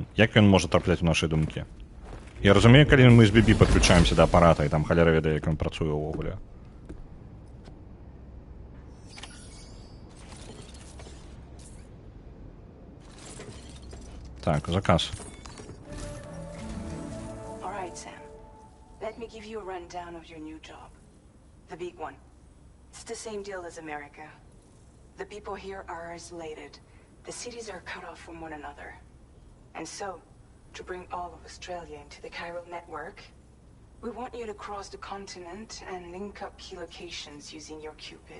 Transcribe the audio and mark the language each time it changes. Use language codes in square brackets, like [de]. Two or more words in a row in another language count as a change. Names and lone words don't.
[be] Як ён можа трапляць у нашай думкі? Я разумею, калі мы з Бібі падключаемся да апарата, і там халяра ведае, як ён працуе ўвогуле. Так, заказ. [en] Let me give you a rundown of your new job. The big one. It's the same deal as America. The people here are isolated. The cities are cut off from one another. And so, to bring all of Australia into the chiral network, we want you to cross the continent and link up key locations using your Cupid.